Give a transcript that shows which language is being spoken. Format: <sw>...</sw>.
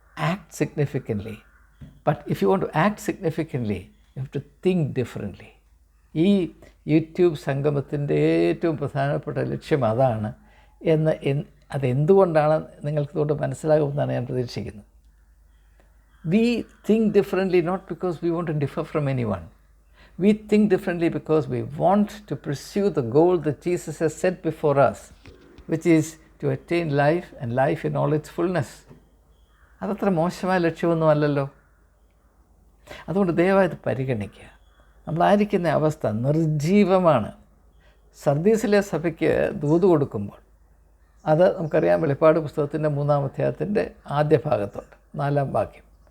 <en>Act significantly. But if you want to act significantly you have to think differently.</en> <ml>ഈ YouTube സംഗമത്തിൻ്റെ ഏറ്റവും പ്രധാനപ്പെട്ട ലക്ഷ്യം അതാണ് എന്ന് അതെന്തുകൊണ്ടാണ് നിങ്ങൾക്കിതുകൊണ്ട് മനസ്സിലാകുമെന്നാണ് ഞാൻ പ്രതീക്ഷിക്കുന്നത്.</ml> <en>We think differently not because we want to differ from anyone. We think differently because we want to pursue the goal that Jesus has set before us, which is to attain life and life in all its fullness.</en> <ml>അതത്ര മോശമായ ലക്ഷ്യമൊന്നും അല്ലല്ലോ. അതുകൊണ്ട് ദയവായി പരിഗണിക്കുക. നമ്മളായിരിക്കുന്ന അവസ്ഥ നിർജീവമാണ്. സർദീസിലെ സഭയ്ക്ക് ദൂത് കൊടുക്കുമ്പോൾ അത് നമുക്കറിയാം, വെളിപ്പാട് പുസ്തകത്തിൻ്റെ 3-ാം അധ്യായത്തിൻ്റെ ആദ്യ ഭാഗത്തുണ്ട് 4-ാം വാക്യം.</ml>